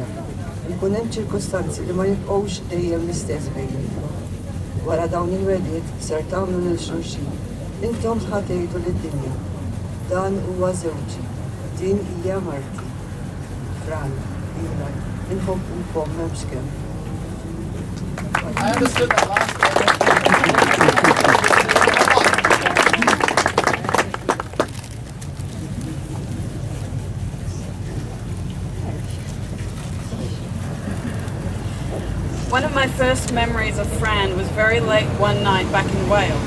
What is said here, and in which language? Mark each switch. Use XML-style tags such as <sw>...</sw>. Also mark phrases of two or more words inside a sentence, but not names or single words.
<mt>Ikun hemm ċirkustanzi li ma jibqgħux dejjem l-istess bejnietkom. Wara dawn il-wedijiet ser tagħmlu lil xulxin. Intom ħatgħidu lid-dinja. Dan huwa żewġi, din hija marti. Fran, Eli, inħobbukom m'hemmx kemm.</mt> <en>I understood that last One of my first memories of Fran was very late one night back in Wales.</en>